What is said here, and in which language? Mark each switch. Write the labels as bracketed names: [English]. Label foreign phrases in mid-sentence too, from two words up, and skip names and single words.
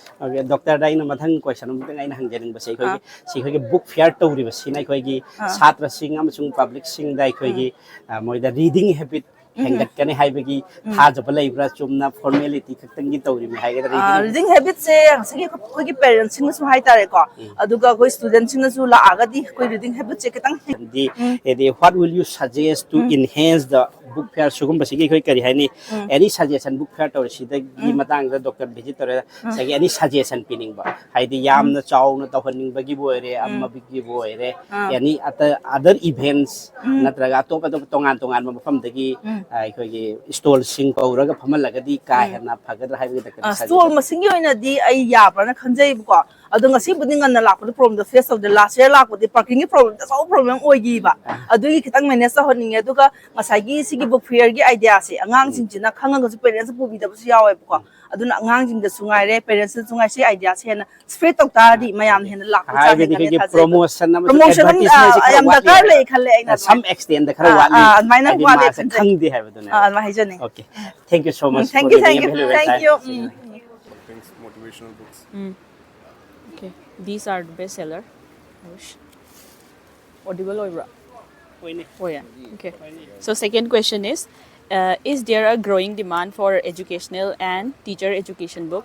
[Manipuri] ꯑꯣꯀꯦ ꯗꯣꯛꯇꯔꯗ ꯑꯩꯅ ꯃꯊꯪ ꯀꯣꯏꯁꯟ ꯑꯃꯇꯪ ꯑꯩꯅ ꯍꯪꯖꯅꯤꯡꯕꯁꯦ ꯑꯩꯈꯣꯏꯒꯤ [English] book fair [Manipuri] ꯇꯧꯔꯤꯕꯁꯤꯅ ꯑꯩꯈꯣꯏꯒꯤ ꯁꯥꯇ꯭ꯔꯁꯤꯡ ꯑꯃꯁꯨꯡ ꯄꯕ꯭ꯂꯤꯛꯁꯤꯡꯗ ꯑꯩꯈꯣꯏꯒꯤ ꯃꯣꯏꯗ [English] reading habit [Manipuri] ꯍꯦꯟꯒꯠꯀꯅꯤ ꯍꯥꯏꯕꯒꯤ ꯊꯥꯖꯕ ꯂꯩꯕ꯭ꯔꯥ ꯆꯨꯝꯅ ꯐꯣꯔꯃꯦꯂꯤꯇꯤ ꯈꯛꯇꯪꯒꯤ ꯇꯧꯔꯤꯕꯅꯤ ꯍꯥꯏꯒꯗ꯭ꯔꯥ [English] reading habit-se [Manipuri] ꯉꯁꯥꯏꯒꯤ ꯑꯩꯈꯣꯏꯒꯤ ꯄꯦꯔꯦꯟꯠꯁꯤꯡꯅꯁꯨ ꯍꯥꯏꯇꯥꯔꯦꯀꯣ ꯑꯗꯨꯒ ꯑꯩꯈꯣꯏ ꯁ꯭ꯇꯨꯗꯦꯟꯠꯁꯤꯡꯅꯁꯨ ꯂꯥꯛꯑꯒꯗꯤ ꯑꯩꯈꯣꯏ [English] reading habit-se [Manipuri] ꯈꯤꯇꯪ [English] what will you suggest to enhance the book fair [Manipuri] sugumbasigꯤ ꯑꯩꯈꯣꯏ ꯀꯔꯤ ꯍꯥꯏꯅꯤ [English] any suggestion book fair [Manipuri] ꯇꯧꯔꯤꯁꯤꯗꯒꯤ ꯃꯇꯥꯡꯗ [English] doctor visit [Manipuri] ꯇꯧꯔꯦ ꯉꯁꯥꯏꯒꯤ [English] any suggestion [Manipuri] ꯄꯤꯅꯤꯡꯕ ꯍꯥꯏꯗꯤ ꯌꯥꯝꯅ ꯆꯥꯎꯅ ꯇꯧꯍꯟꯅꯤꯡꯕꯒꯤꯕꯨ ꯑꯣꯏꯔꯦ ꯑꯃꯒꯤꯕꯨ ꯑꯣꯏꯔꯦ [English] any other events [Manipuri] ꯅꯠꯇ꯭ꯔꯒ ꯑꯇꯣꯞ ꯑꯇꯣꯞꯄ ꯇꯣꯉꯥꯟ ꯇꯣꯉꯥꯟꯕ ꯃꯐꯝꯗꯒꯤ ꯑꯩꯈꯣꯏꯒꯤ ꯁ꯭ꯇꯣꯜꯁꯤꯡ ꯀꯧꯔꯒ ꯐꯝꯍꯜꯂꯒꯗꯤ ꯀꯥ ꯍꯦꯟꯅ ꯐꯒꯗ꯭ꯔꯥ ꯍꯥꯏꯕꯒꯤ ꯗꯣꯛꯇꯔ ꯁ꯭ꯇꯣꯜ ꯃꯁꯤꯡꯒꯤ ꯑꯣꯏꯅꯗꯤ ꯑꯩ ꯌꯥꯕ꯭ꯔꯥꯅ ꯈꯟꯖꯩꯕꯀꯣ ꯑꯗꯣ ꯉꯁꯤꯕꯨꯗꯤ ꯉꯟꯅ ꯂꯥꯛꯄꯗ ꯄ꯭ꯔꯣꯕ꯭ꯂꯦꯝꯗꯣ ꯐꯦꯁ ꯇꯧꯗꯦ ꯂꯥꯁ ꯌꯔ ꯂꯥꯛꯄꯗꯤ ꯄꯥꯔꯀꯤꯡꯒꯤ ꯄ꯭ꯔꯣꯕ꯭ꯂꯦꯝ ꯑꯆꯧꯕ ꯄ꯭ꯔꯣꯕ꯭ꯂꯦꯝ ꯑꯣꯏꯈꯤꯕ ꯑꯗꯨꯒꯤ ꯈꯤꯇꯪ ꯃꯦꯅꯦꯖ ꯇꯧꯍꯟꯅꯤꯡꯉꯦ ꯑꯗꯨꯒ ꯉꯁꯥꯏꯒꯤ ꯁꯤꯒꯤ [English] book fair-gi [Manipuri] ꯑꯥꯏꯗꯤꯌꯥꯁꯦ ꯑꯉꯥꯡꯁꯤꯡꯁꯤꯅ ꯈꯪꯉꯒꯁꯨ ꯄꯦꯔꯦꯟꯠꯁ ꯄꯨꯕꯤꯗꯕꯁꯨ ꯌꯥꯎꯋꯦꯕꯀꯣ ꯑꯗꯨꯅ ꯑꯉꯥꯡꯁꯤꯡꯗꯁꯨ ꯉꯥꯏꯔꯦ ꯄꯦꯔꯦꯟꯠꯁꯇꯁꯨ ꯉꯥꯏꯔꯦ ꯁꯤ ꯑꯥꯏꯗꯤꯌꯥꯁꯦ ꯍꯦꯟꯅ ꯁ꯭ꯄ꯭ꯔꯦꯗ ꯇꯧ ꯇꯥꯔꯗꯤ ꯃꯌꯥꯝꯅ ꯍꯦꯟꯅ ꯂꯥꯛꯄꯒꯤ ꯆꯥꯡ ꯍꯦꯟꯒꯠꯅꯤ ꯊꯥꯖꯩ [English] promotion [Manipuri] ꯄ꯭ꯔꯣꯃꯣꯁꯟ ꯌꯥꯝ ꯗꯔꯀꯥꯔ ꯂꯩ ꯈꯜꯂꯦ ꯑꯩꯅ [English] some extent [Manipuri] da khara watli ꯑꯗꯨꯃꯥꯏꯅ ꯋꯥꯠꯂꯦ ꯈꯟꯖꯩ khangde haibadune ꯑꯗꯨꯃꯥꯏꯅ ꯍꯥꯏꯖꯅꯤꯡꯉꯤ [English] okay thank you so much Thank for you, giving thank a you, valuable thank time you. Things, motivational books. Okay, these are the bestseller. Audible or Oh yeah. Okay. So second question is there a growing demand for educational and teacher education books?